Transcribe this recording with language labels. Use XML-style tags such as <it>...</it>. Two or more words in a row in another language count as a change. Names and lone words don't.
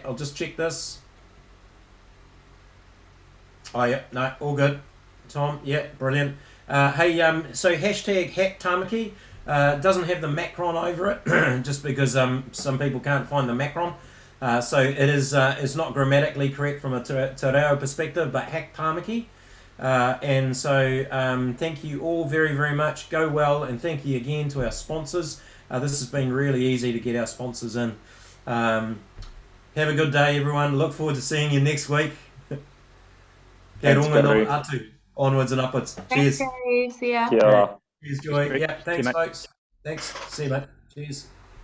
<en>I'll just check this. Oh, yeah, no, all good. Tom, yeah, brilliant. Hey, so hashtag Hack Tāmaki doesn't have the macron over it, just because some people can't find the macron. So it is, it's not grammatically correct from a</en> <mi>te reo</mi> <en>perspective, but Hack Tāmaki. And so thank you all very, very much. Go well, and thank you again to our sponsors. This has been really easy to get our sponsors in. Have a good day, everyone. Look forward to seeing you next week. Onwards and upwards. Thanks, Cheers. Gary. See ya.</en> <mi>Kia ora.</mi> <en>Cheers, Joy. Great. Yeah, thanks, See you, mate. folks. Thanks. See you, mate. Cheers.</en>